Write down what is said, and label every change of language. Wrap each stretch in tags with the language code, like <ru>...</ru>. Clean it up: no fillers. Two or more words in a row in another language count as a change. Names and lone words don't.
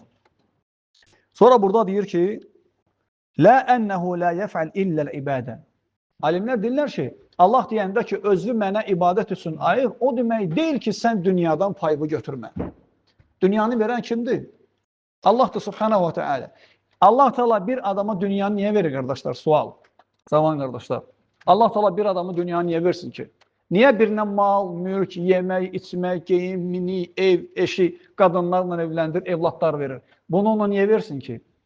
<az>Sonra burada deyir ki,</az> <ar>لا أنه لا يفعل إلا العبادة.</ar> <az>Alimlər deyirlər ki, Allah deyəndə ki, özü mənə ibadət üçün ayır, o demək deyil ki, sən dünyadan payını götürmə. Dünyanı verən kimdir? Allahdır</az> <ar>سبحانه وتعالى.</ar> <az>Allah Teala bir adama dünyanı niyə verir, qardaşlar? Sual. Zaman, qardaşlar. Allah Teala bir adamı dünyanı niyə versin ki? Niyə birinə mal, mülk, yemək, içmək, geyim, mini, ev, eşi, qadınlarla evləndir, evlatlar verir? Bunu ona niyə versin ki?</az>